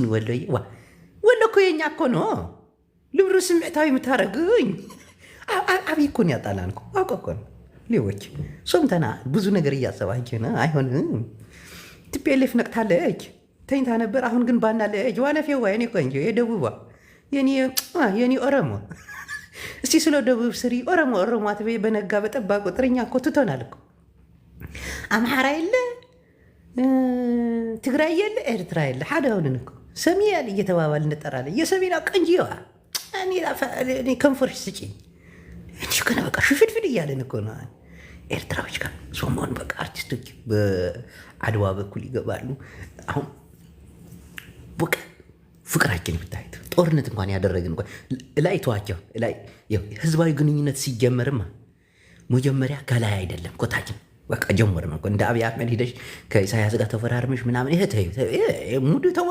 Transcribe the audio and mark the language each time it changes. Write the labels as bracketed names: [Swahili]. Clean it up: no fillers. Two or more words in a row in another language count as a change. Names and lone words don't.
[Amharic] ወሎዬ። ወሎ እኮ የኛ እኮ ነው። ልብሩ ስምዕታዊ የምታደርጉኝ አብይ እኮ ነው ያጣላን እኮ አውቀ እኮ ነው። ሌቦች ሶምተና ብዙ ነገር እያሰባችን አይሆንም። ቲፒኤልኤፍ ነቅታለች፣ ተኝታ ነበር። አሁን ግን ባናለች። ዋነፌዋ የኔ ቆንጆ የደቡባ የኔ ኦሮሞ እስቲ ስለ ደቡብ ስሪ ኦሮሞ አትበይ። በነጋ በጠባ ቁጥርኛ እኮ ትቶናል እኮ አምሓራ የለ ትግራይ የለ ኤርትራ የለ ሓደ ሆንን እኮ ሰሜን እየተባባል እንጠራለን። የሰሜና ቀንጂዋ እኔ ከንፈርሽ ስጪኝ እንጂ ከነ በቃ ሽፍድፍድ እያለን እኮ ነው። ኤርትራዎች ጋር ሶሞን በቃ አርቲስቶች በአድዋ በኩል ይገባሉ። አሁን በቃ ፍቅራችን ብታይት ጦርነት እንኳን ያደረግን እንኳን ላይ ተዋቸው ላይ ህዝባዊ ግንኙነት ሲጀመርማ መጀመሪያ ከላይ አይደለም ኮታችን በቃ ጀመር ነው። እንደ አብይ አሕመድ ሂደሽ ከኢሳያስ ጋር ተፈራርመሽ ምናምን ይሄ ሙዱ